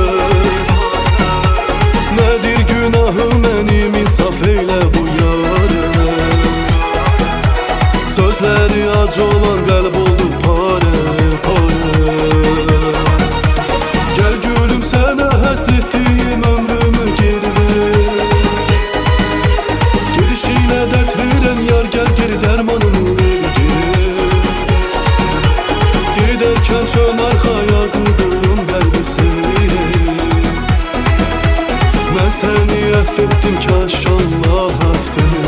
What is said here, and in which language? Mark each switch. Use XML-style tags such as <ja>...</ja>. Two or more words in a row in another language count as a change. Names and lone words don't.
<az>Nədir günahı mənim, insaf eylə bu yarə. Sözləri acı olan qəlb oldu parə, parə. Gəl gülüm sənə həsr etdiyim ömrümü geri ver.</az> <tr>Gelişiyle dert veren yar gel geri dermanını ver geri. Giderken çön arkaya kırdığım kalbi seni. Ben seni affettim kaş Allah affet.</tr>